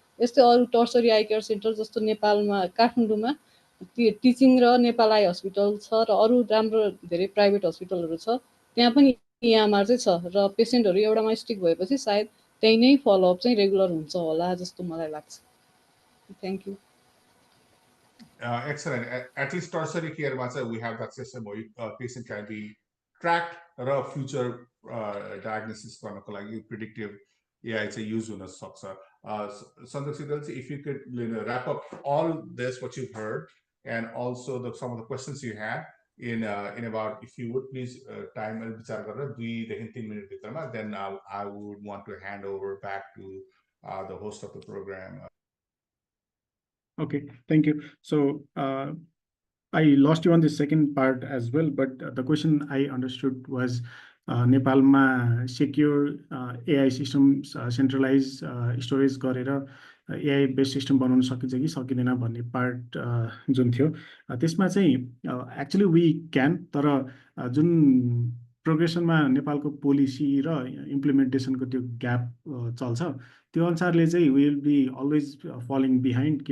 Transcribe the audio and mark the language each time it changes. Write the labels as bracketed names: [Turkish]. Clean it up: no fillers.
[Nepali] यस्तै अरू tertiary I care centre जस्तो नेपालमा काठमाडौँमा टिचिङ र नेपाल आई हस्पिटल छ र अरू राम्रो धेरै प्राइभेट हस्पिटलहरू छ। त्यहाँ पनि इएमआर चाहिँ छ र पेसेन्टहरू एउटामा स्टिक भएपछि सायद त्यही नै फलोअप चाहिँ रेगुलर हुन्छ होला जस्तो मलाई लाग्छ। [English] Thank you. Excellent. At least tertiary care we have that system where patient can be tracked [Nepali] र future diagnosis गर्नको लागि predictive AI चाहिँ use हुन सक्छ। [English] Sanjog Sigdel, if you could wrap up all this what you've heard and also some of the questions you had in about, if you would please time and [Nepali] विचार गरेर 2 देखि 3 minute भित्रमा, [English] then I would want to hand over back to the host of the program. Okay, thank you. So I lost you on the second part as well, but the question I understood was [Nepali] नेपालमा secure AI systems centralized storage गरेर AI based system बनाउन सकिन्छ कि सकिँदैन भन्ने part जुन थियो, त्यसमा चाहिँ [English] actually we can, [Nepali] तर जुन प्रोग्रेसनमा नेपालको पोलिसी र इम्प्लिमेन्टेसनको त्यो ग्याप चल्छ त्यो अनुसारले चाहिँ [English] Will be always falling behind.